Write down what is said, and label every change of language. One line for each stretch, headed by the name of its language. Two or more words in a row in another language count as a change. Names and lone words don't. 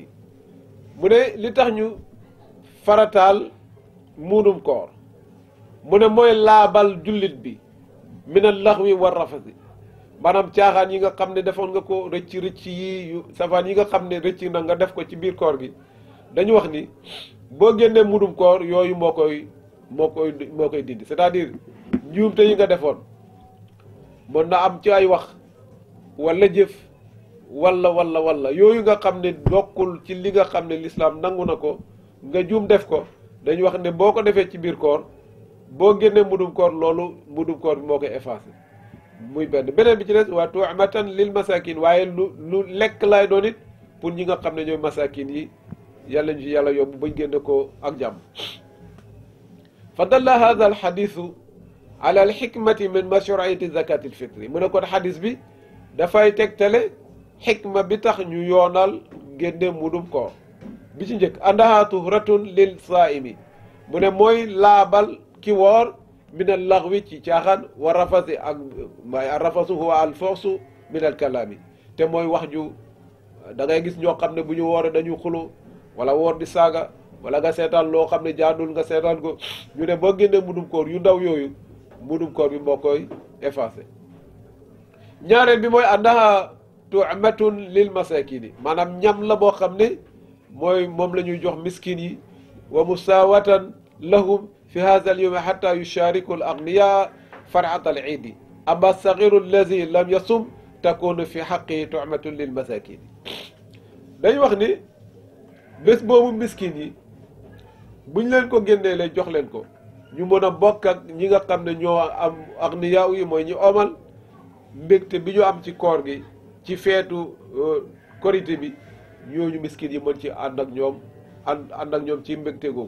Wolof: mu ne li tax ñu farataal mudum koor mu ne mooy laabal jullit bi
Arabic: من اللغو والرفث,
Wolof: maanaam caaxaan yi nga xam ne defoon nga ko rëcc yi yu safaan yi nga xam ne rëcc na nga def ko ci biir koor gi. dañu wax ni boo génnee mudum koor yooyu moo koy dindi,
French: c'est-à-dire
Wolof: njuumte yi nga defoon mën na am ci ay wax wala jëf wala yooyu nga xam ne bokkul ci li nga xam ne l'islam nangu na ko nga juum def ko. dañu wax ne boo ko defee ci biir koor boo génnee mudum koor loolu mudum koor bi moo koy effacé. muy beneen bi ci des
Arabic: وطعمة للمساكين,
Wolof: waaye lu lekk laay doon it pour ñi nga xam ne ñooy masakin yi, yàlla ñu ci yàlla yóbbu bañ génne ko ak jàmm.
Arabic: فدل هذا الحديث على الحكمة من مشروعية زكاة الفطر.
Wolof: mu ne kon hadis bi dafay tegtale xikma bi tax ñu yoonal génne mudum koor. bi ci njëkk
Arabic: أنها طهرة للصائم,
Wolof: mu ne mooy laabal ki woor
Arabic: من اللغو
Wolof: ci caaxaan
Arabic: والرفث
Wolof: ak
Arabic: الرفث هو الفحش من الكلام,
Wolof: te mooy wax ju da ngay gis ñoo xam ne bu ñu wooree dañu xulu wala woor di saaga wala nga seetaan loo xam ne jaadul nga seetaan ko, ñu ne boo génnee mudum koor yu ndaw yooyu mudum koor bi moo koy effacé. ñaareel bi mooy
Arabic: أنها طعمة للمساكين,
Wolof: maanaam ñam la boo xam ne mooy moom la ñuy jox miskin yi,
Arabic: ومواساة لهم في هذا اليوم حتى يشارك الأغنياء فرحة العيد. أما الصغير الذي لم يصم تكون في حقه طعمة للمساكين.
Wolof: dañ wax ni bés boobu miskin yi buñ leen ko génnee leen jox leen ko, ñu mën a bokk ak ñi nga xam ne ñoo am aghniya yi mooy ñi omal mbégte bi ñu am ci koor gi, ci feetu korité bi, ñooñu miskin yi mën ci ànd ak ñoom ànd ak ñoom ci mbégte googu.